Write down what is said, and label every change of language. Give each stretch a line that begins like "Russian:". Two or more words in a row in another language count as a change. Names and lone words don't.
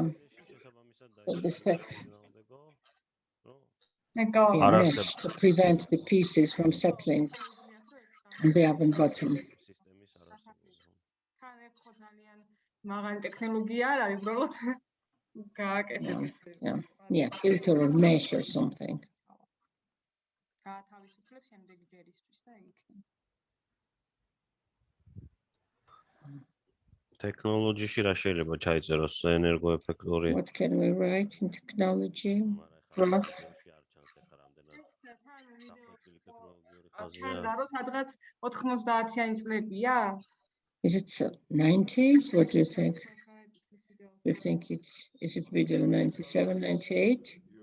English: So this mesh to prevent the pieces from settling on the oven bottom. Yeah, filter or mesh or something.
Georgian: Technology-ში რა შეიძლება ჩაიწეროს ენერგოეფექტური?
English: What can we write in technology? Graph. Is it 90s? What do you think? You think is it video 97, 98?